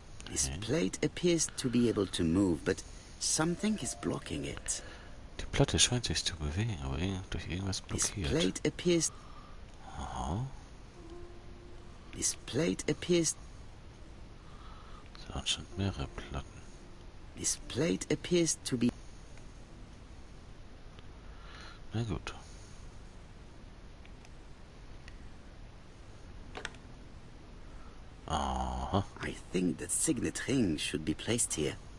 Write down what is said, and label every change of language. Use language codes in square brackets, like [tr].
[en] This plate appears to be able to move, but something is blocking it. [de] Die Platte scheint sich zu bewegen, aber durch irgendwas [en] This [de] blockiert. [en] plate appears... Aha. This plate appears... [de] So, anscheinend mehrere Platten. [en] This plate appears to be... [de] Na gut. Aha. [en] I think the signet ring should be placed here.